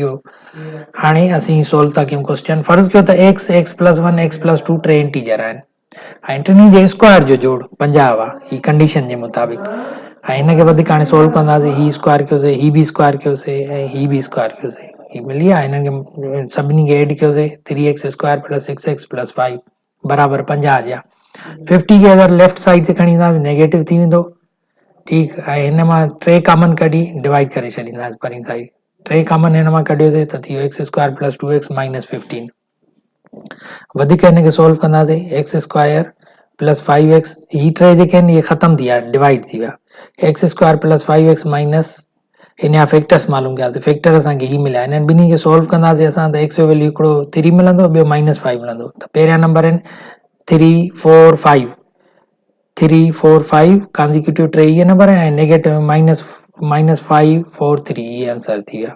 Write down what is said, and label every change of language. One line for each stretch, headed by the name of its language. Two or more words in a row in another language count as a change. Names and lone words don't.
Sindhi: इहो हाणे असीं सोल्व था कयूं क्वेश्चन। फर्ज़ कयो त
English: x plus 1 x plus 2
Sindhi: 3 इंटीजर आहिनि ऐं टिनी जे स्क्वायर जो जोड़ 50 आहे, ही कंडीशन जे मुताबिक़। ऐं हिनखे वधीक हाणे सोल्व कंदासीं, ही स्क्वायर कयोसीं, ही बि स्क्वायर कयोसीं ऐं ही बि स्क्वायर कयोसीं, ही मिली विया। हिननि खे सभिनी खे एड कयोसीं,
English: 3x square plus 6x plus 5
Sindhi: बराबर 50 जा। 50 खे अगरि
English: left side
Sindhi: से खणी ईंदासीं नेगेटिव थी वेंदो, ठीकु। ऐं हिन मां 3 कॉमन कढी डिवाइड करे छॾींदासीं परी साइड, 3 कॉमन हिन मां कढियोसीं त थी वियो
English: x square plus 2x minus 15.
Sindhi: वधीक हिनखे सोल्व कंदासीं,
English: x square plus 5x,
Sindhi: ही 3 जेके आहिनि इहे ख़तम थी विया, डिवाइड थी विया।
English: x square plus 5x minus
Sindhi: हिन जा फैक्टर्स मालूम कयासीं, फैक्टर असांखे ही मिलिया। हिननि ॿिन्ही खे सोल्व कंदासीं असां त x जो वैल्यू हिकिड़ो 3 मिलंदो, ॿियो माइनस 5 मिलंदो। त पहिरियां नंबर आहिनि 3 4 5, 3 4 5 कॉन्जिक्यूटिव 3 इहे नंबर आहिनि ऐं
English: negative minus
Sindhi: 5 4 3 इहे आंसर थी विया।